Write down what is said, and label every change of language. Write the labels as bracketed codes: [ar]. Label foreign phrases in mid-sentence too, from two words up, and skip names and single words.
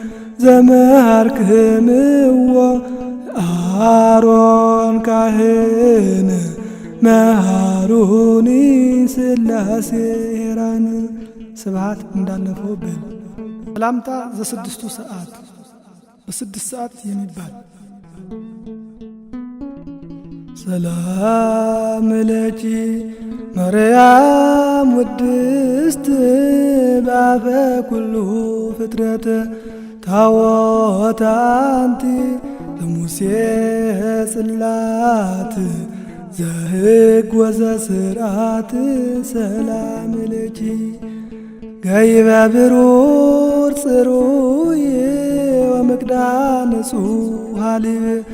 [gez] ዘመሃርክምዎ አሮን ካህን መሃሩኒ ሥላሴ ሄራን ስብሐት [am] እንዳለፈው በል ሰላምታ ዘስድስቱ ሰዓት በስድስት ሰዓት የሚባል [gez] ሰላም ለኪ ማርያም ውድስት በአፈ ኩሉ ፍጥረት ታቦተ አንቲ ለሙሴ ጽላት ዘሕግ ወዘሥርዓት ሰላም ለኪ ገይበ ብሩር ጽሩይ ወምቅዳን ንጹሕ ሀሊብ